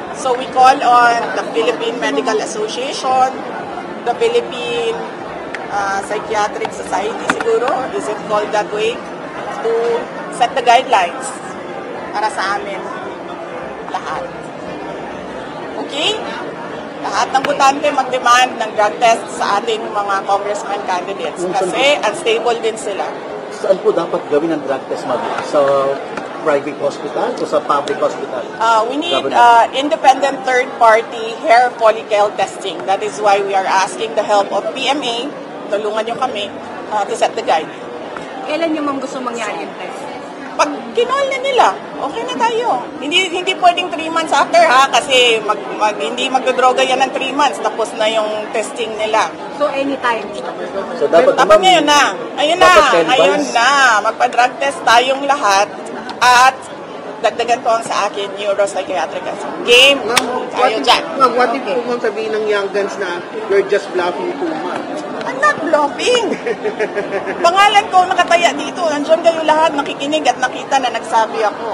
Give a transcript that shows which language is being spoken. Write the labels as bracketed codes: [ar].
[en] So, we call on the Philippine Medical Association, the Philippine Psychiatric Society [tl] siguro, [en] is it called that way, to set the guidelines [tl] para sa amin lahat. [en] Okay? [tl] Lahat ng butante mag-demand ng drug test sa ating mga congressman candidates kasi unstable din sila. Saan po dapat gawin ang drug test, ma'am? Sa private hospital o sa public hospital? [en] We need independent third-party hair follicle testing. That is why we are asking the help of PMA. [tl] Tulungan nyo kami [en] to set the guide. [tl] Kailan nyo ma'am gusto mangyari yung test? Pag kinol na nila, okay na tayo. Hindi pwedeng 3 months after, ha? Kasi hindi magdodroga yan ng 3 months. Tapos na yung testing nila. [en] So, anytime. [tl] So, dapat Ngayon na. Ayun na. dapat 10 Ngayon [en] months. [tl] na. Magpa-drug test tayong lahat. At dagdagan ko ang sa akin, neuropsychiatric. Game. Tayo dyan. [en] Ma'am, what if po ma'am [tl] sabihin ng [en] young guns na you're just bluffing too much? I'm not bluffing. [tl] Pangalan ko nakataya dito. Nandiyan kayo lahat nakikinig at nakita na nagsabi ako.